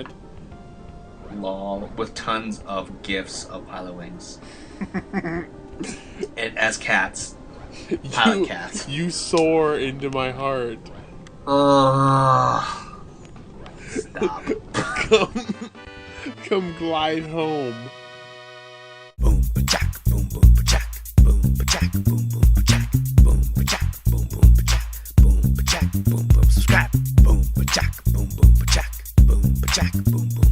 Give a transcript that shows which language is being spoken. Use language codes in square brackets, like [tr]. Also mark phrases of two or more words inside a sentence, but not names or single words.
[en] Lol, with tons of gifs of Pilot Wings. And as cats. Pilot cats. You soar into my heart. Stop. Come glide home. Boom, ba-jack, boom, boom, ba-jack, boom, ba-jack, boom, boom, ba-jack, boom, ba-jack, boom, boom, ba-jack, boom, ba-jack, boom, boom, subscribe, boom, ba-jack, boom, boom, ba-jack, boom, ba-jack, boom.